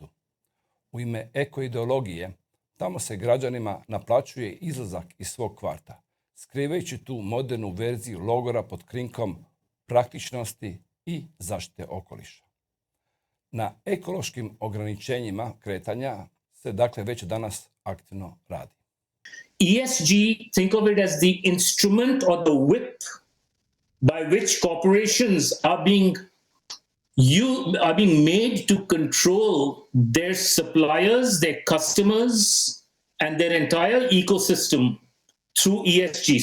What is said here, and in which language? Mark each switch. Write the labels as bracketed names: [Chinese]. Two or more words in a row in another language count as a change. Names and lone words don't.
[Croatian] U ime ekoideologije, tamo se građanima naplaćuje izlazak iz svog kvarta, skrivajući tu modernu verziju logora pod krinkom praktičnosti i zaštite okoliša. Na ekološkim ograničenjima kretanja se dakle već danas aktivno radi. [English] ESG, think of it as the instrument or the whip by which corporations are being made to control their suppliers, their customers, and their entire ecosystem through ESG.